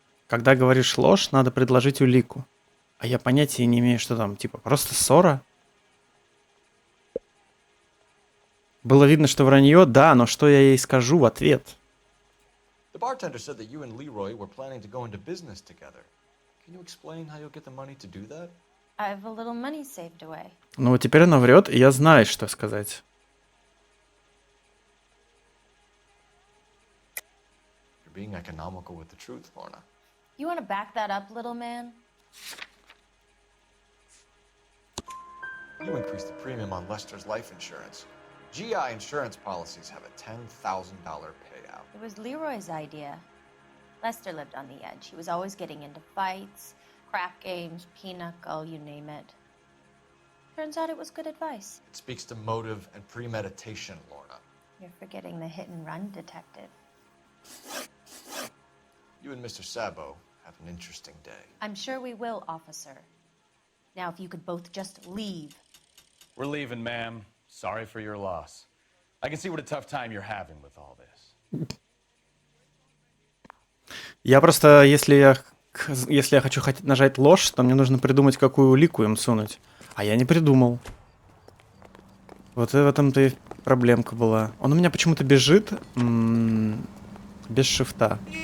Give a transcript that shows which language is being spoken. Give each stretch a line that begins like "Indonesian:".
Russian: Когда говоришь ложь, надо предложить улику. А я понятия не имею, что там, типа, просто ссора? Было видно, что вранье, да, но что я ей скажу в ответ?
English: The bartender said that you and Leroy were planning to go into business together. Can you explain how you'll get the money to do that? I have a little money saved away.
Russian: Ну вот теперь она врет, и я знаю, что сказать.
English: You're being economical with the truth, Lorna. You want to back that up, little man? You increased the premium on Lester's life insurance. GI insurance policies have a $10,000 payout. It was Leroy's idea. Lester lived on the edge. He was always getting into fights, crap games, pinochle, you name it. Turns out it was good advice. It speaks to motive and premeditation, Lorna. You're forgetting the hit-and-run detective. You and Mr. Sabo have an interesting day. I'm sure we will, officer. Now, if you could both just leave. We're leaving, ma'am. Sorry for your loss. I can see what a tough time you're having with all this.
Russian: Я просто, если я хочу нажать ложь, то мне нужно придумать, какую улику им сунуть. А я не придумал. Вот и в этом-то и проблемка была. Он у меня почему-то бежит без шифта.